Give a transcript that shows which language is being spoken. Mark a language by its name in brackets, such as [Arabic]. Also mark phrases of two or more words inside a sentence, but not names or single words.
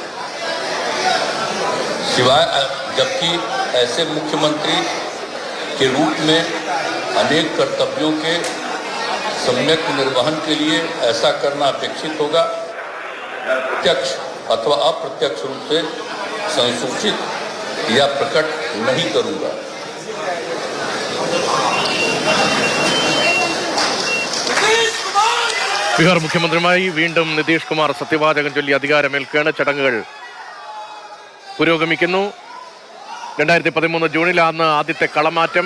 [Hindi] सिवाय, जबकि ऐसे मुख्यमंत्री के रूप में अनेक कर्तव्यों के सम्यक निर्वहन के लिए ऐसा करना अपेक्षित होगा, प्रत्यक्ष अथवा अप्रत्यक्ष रूप से संसूचित या प्रकट नहीं करूंगा। [Malayalam] ബീഹാർ മുഖ്യമന്ത്രിയുമായി വീണ്ടും നിതീഷ് കുമാർ സത്യവാചകം ചൊല്ലി അധികാരമേൽക്കുകയാണ്. ചടങ്ങുകൾ പുരോഗമിക്കുന്നു. 2013 ജൂണിലാണ് ആദ്യത്തെ കളമാറ്റം.